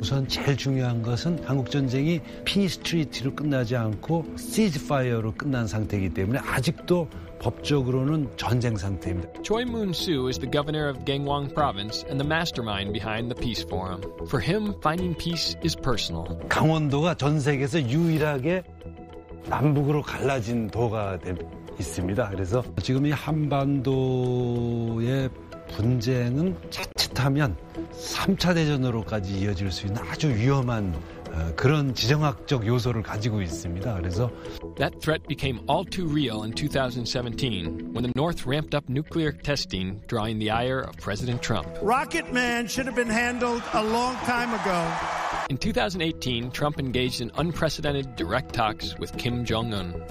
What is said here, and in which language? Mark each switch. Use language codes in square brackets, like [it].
[ko] 우선 제일 중요한 것은 한국 전쟁이 peace treaty로 끝나지 않고 ceasefire로 끝난 상태이기 때문에 아직도 법적으로는 전쟁 상태입니다. [en] Choi Moon-soo is the governor of Gangwon province and the mastermind behind the peace forum. For him, finding peace is personal. [ko] 강원도가 전 세계에서 유일하게 남북으로 갈라진 도가 있습니다. 그래서 지금 이 한반도의 분쟁은 자칫하면 3차 대전으로까지 이어질 수 있는 아주 위험한 그런 지정학적 요소를 가지고 있습니다. 그래서 [en] That threat became all too real in 2017 when the North ramped up nuclear testing, drawing the ire of President Trump. Rocket Man should have been handled a long time ago. In 2018, Trump engaged in unprecedented direct talks with Kim Jong-un.